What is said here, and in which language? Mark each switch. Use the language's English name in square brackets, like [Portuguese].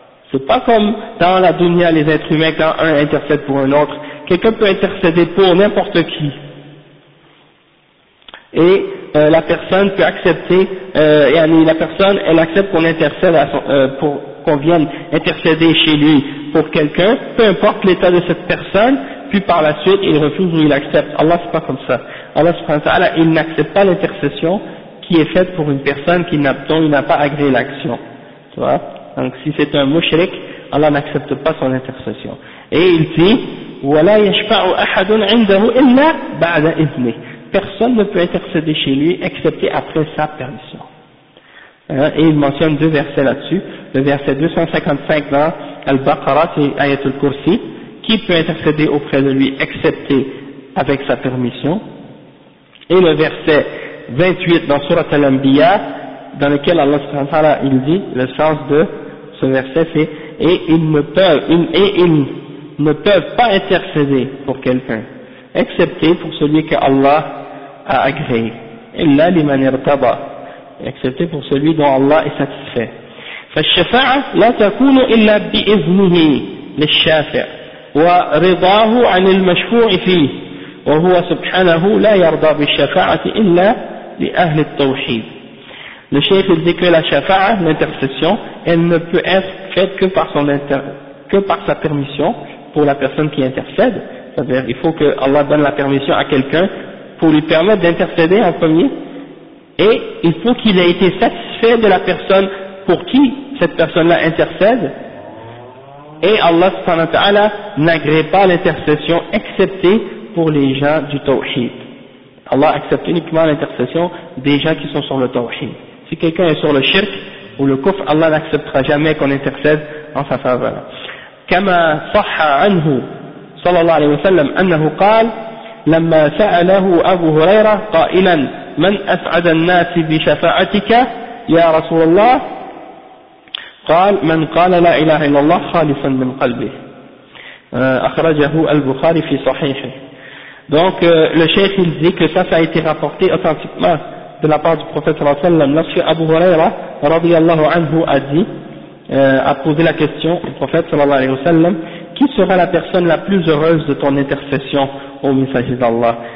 [French] C'est pas comme dans la dunya les êtres humains, quand un intercède pour un autre, quelqu'un peut intercéder pour n'importe qui, et la personne peut accepter, la personne elle accepte qu'on intercède pour qu'on vienne intercéder chez lui pour quelqu'un, peu importe l'état de cette personne. Puis par la suite, il refuse ou il accepte. Allah, c'est pas comme ça. Allah subhanahu wa ta'ala, il n'accepte pas l'intercession qui est faite pour une personne dont il n'a pas agréé l'action. Tu vois? Donc, si c'est un mushrik, Allah n'accepte pas son intercession. Et il dit, [Arabic] وَلَا يَشْفَعُ أَحَدٌ عِنْدَهُ إِلَّا بَعْدَ إِذْنِهِ. [French] Personne ne peut intercéder chez lui, excepté après sa permission. Et il mentionne deux versets là-dessus. Le verset 255 dans Al-Baqarah, c'est Ayatul Kursi. Qui peut intercéder auprès de lui, excepté avec sa permission. Et le verset 28 dans Surat Al-Anbiya, dans lequel Allah subhanahu wa ta'ala, il dit, le sens de ce verset, c'est « Et ils ne peuvent pas intercéder pour quelqu'un, excepté pour celui que Allah a agréé. « [Arabic] Illa liman irtada [French] » excepté pour celui dont Allah est satisfait. [Arabic] « فَالشَّفَعَ لَا تَكُونُ إِلَّا بِإِذْنِهِ لِلشَّافِعِ » ورضاه عن المشفوع فيه وهو سبحانه لا يرضى بالشفاعة إلا لأهل التوحيد. [French] Le chef il dit que la shafa'a, l'intercession, elle ne peut être faite que par son que par sa permission pour la personne qui intercède. C'est-à-dire, il faut que Allah donne la permission à quelqu'un pour lui permettre d'intercéder en premier. Et il faut qu'il ait été satisfait de la personne pour qui cette personne-là intercède. Et Allah subhanahu wa ta'ala n'agrée pas l'intercession excepté pour les gens du tawhid. Allah accepte uniquement l'intercession des gens qui sont sur le tawhid. Si quelqu'un est sur le shirk ou le kufr, Allah n'acceptera jamais qu'on intercède en sa faveur. Comme [Arabic] صح عنه صلى الله عليه وسلم انه قال لما سأله ابو هريره قائلا من اسعد الناس بشفاعتك يا رسول الله قال من قال لا اله الا الله خالصا من قلبه اخرجه البخاري في صحيحه. [French] Donc le cheikh il dit que ça a été rapporté authentiquement de la part du prophète صلى الله عليه وسلم lorsque Abu Huraira رضي الله عنه a dit a posé la question au prophète sallallahu alayhi wa sallam, qui sera la personne la plus heureuse de ton intercession au messager d'Allah?